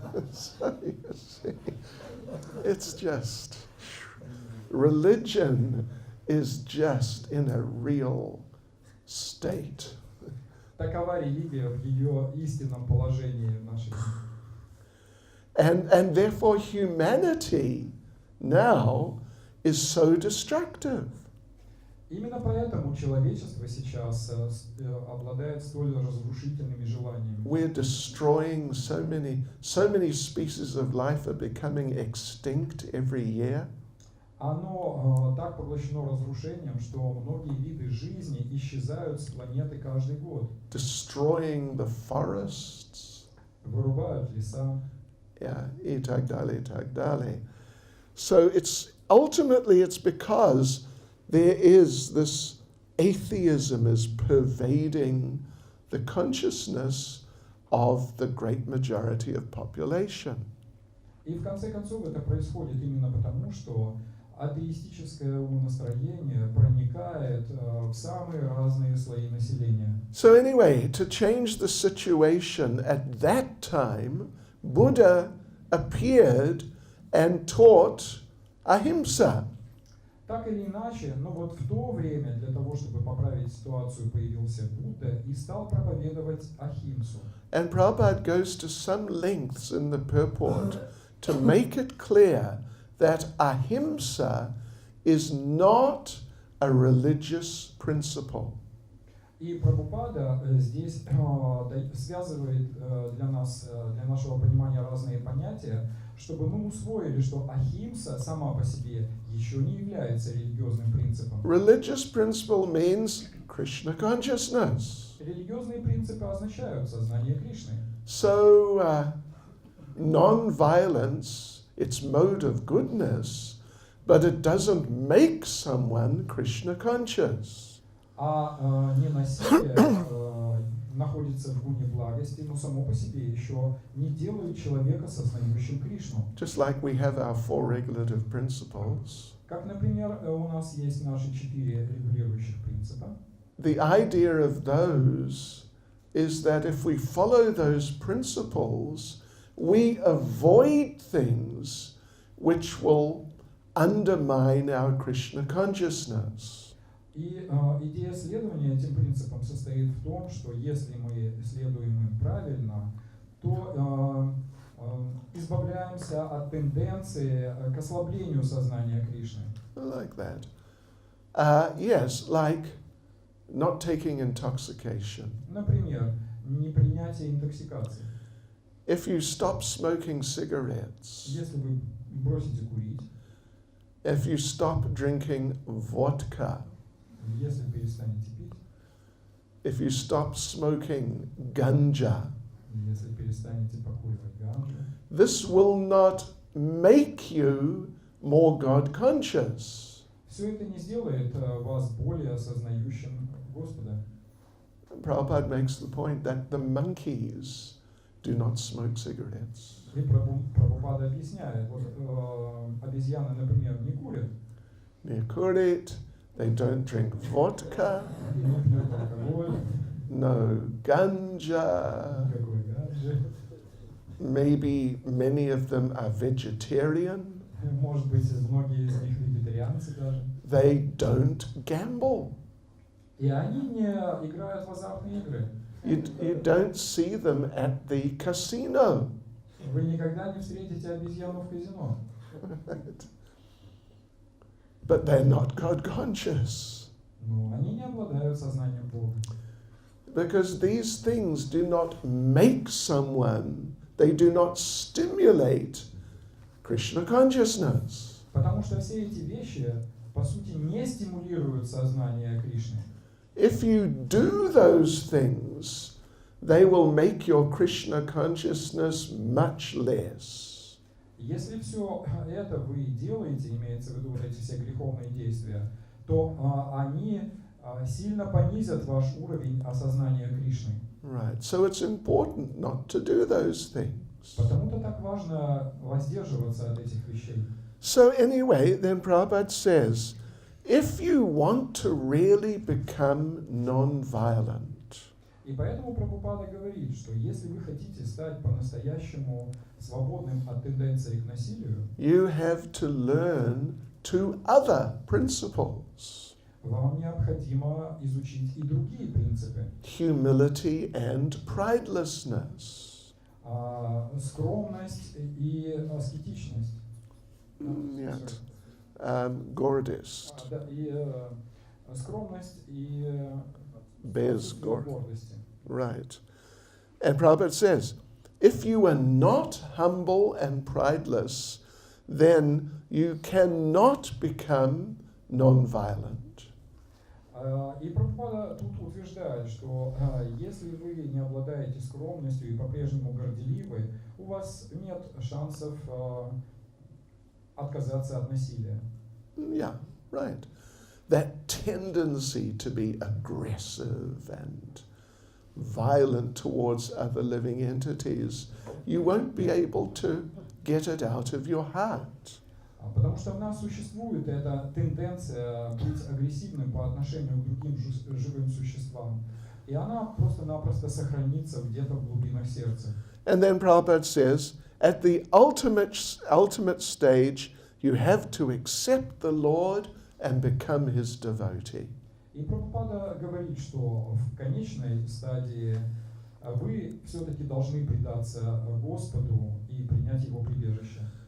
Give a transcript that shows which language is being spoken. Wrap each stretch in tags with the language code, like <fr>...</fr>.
<en>So you see, it's just, religion is just in a real state.</en> <ru>Такова религия в ее истинном положении в нашей жизни.</ru> <en>And therefore humanity now is so destructive.</en> <ru>Именно поэтому человечество сейчас обладает столь разрушительными желаниями.</ru> <en>We're destroying so many species of life are becoming extinct every year.</en> <ru>Оно так поглощено разрушением, что многие виды жизни исчезают с планеты каждый год.</ru> <en>Destroying the forests.</en> <ru>Вырубают леса. Yeah, и так далее.</ru> <en>So it's ultimately it's because there is this atheism is pervading the consciousness of the great majority of population.</en> <ru>И в конце концов это происходит именно потому, что атеистическое умонастроение проникает в самые разные слои населения.</ru> <en>So anyway, to change the situation at that time, Buddha appeared and taught ahimsa.</en> <ru>Так или иначе, но вот в то время для того, чтобы поправить ситуацию, появился Будда и стал проповедовать ахимсу.</ru> <en>And Prabhupada goes to some lengths in the purport to make it clear that ahimsa is not a religious principle.</en> <ru>И Прабхупада здесь связывает для нас, для нашего понимания разные понятия, чтобы мы усвоили, что ахимса сама по себе еще не является религиозным принципом.</ru> <en>Religious principle means Krishna consciousness.</en> <ru>Религиозные принципы означают сознание Кришны.</ru> <en>So non-violence, it's mode of goodness, but it doesn't make someone Krishna conscious.</en> <ru>А ненасилие находится в гуне благости, но само по себе еще не делает человека сознающим Кришну.</ru> <en>Just like we have our four regulative principles.</en> <ru>Как, например, у нас есть наши 4 регулирующих принципа.</ru> <en>The idea of those is that if we follow those principles, we avoid things which will undermine our Krishna consciousness.</en> <ru>И идея следования этим принципам состоит в том, что если мы следуем им правильно, то избавляемся от тенденции к ослаблению сознания Кришны.</ru> <en>Like that. Yes, like not taking intoxication.</en> <ru>Например, непринятие интоксикации.</ru> <en>If you stop smoking cigarettes,</en> <ru>Если вы бросите курить,</ru> <en>if you stop drinking vodka,</en> <ru>если перестанете пить,</ru> <en>if you stop smoking ganja,</en> <ru>если перестанете покуривать ганджу,</ru> <en>this will not make you more God conscious.</en> <ru>все это не сделает вас более осознающим Господа.</ru> <en>Prabhupada makes the point that the monkeys do not smoke cigarettes.</en> <ru>И Прабхупада объясняет, вот обезьяны, например, не курят,</ru> <en>They kurit, they don't drink vodka,</en> <ru>не пьют алкоголь,</ru> <en>no ganja.</en> <ru>никакой ганджи.</ru> <en>Maybe many of them are vegetarian.</en> <ru>Может быть, многие из них вегетарианцы даже.</ru> <en>they don't gamble.</en> <ru>И они не играют в азартные игры.</ru> <en>You don't see them at the casino.</en> <ru>Вы никогда не встретите обезьяну в казино.</ru> <en>But they're not God conscious.</en> <ru>Но они не обладают сознанием Бога.</ru> <en>Because these things do not make someone, they do not stimulate Krishna consciousness.</en> <ru>Потому что все эти вещи, по сути, не стимулируют сознание Кришны.</ru> <en>If you do those things, they will make your Krishna consciousness much less.</en> <ru>Если все это вы делаете, имеется в виду вот эти все греховные действия, то они сильно понизят ваш уровень осознания Кришны.</ru> <en>Right. So it's important not to do those things.</en> <ru>Потому-то так важно воздерживаться от этих вещей.</ru> <en>So anyway, then Prabhupada says, if you want to really become non-violent,</en> <ru>И поэтому Прабхупада говорит, что если вы хотите стать по-настоящему свободным от тенденций к насилию,</ru> <en>you have to learn two other principles,</en> <ru>вам необходимо изучить и другие принципы.</ru> <en>humility and pridelessness.</en> <ru>Скромность и аскетичность. Нет. Гордость. И скромность и Без гордости.</ru> <en>Right. And Prabhupada says, if you are not humble and prideless, then you cannot become non-violent.</en> <ru>И Прабхупада тут утверждает, что если вы не обладаете скромностью и по-прежнему горделивы, у вас нет шансов отказаться от насилия.</ru> <en>Yeah, right. That tendency to be aggressive and violent towards other living entities, you won't be able to get it out of your heart.</en> <ru>Потому что в нас существует эта тенденция быть агрессивным по отношению к другим живым существам. И она просто-напросто сохранится где-то в глубинах сердца.</ru> <en>And then Prabhupada says, at the ultimate stage, you have to accept the Lord and become his devotee.</en> <ru>И Прабхупада говорит, что в конечной стадии вы все-таки должны предаться Господу и принять Его прибежище.</ru>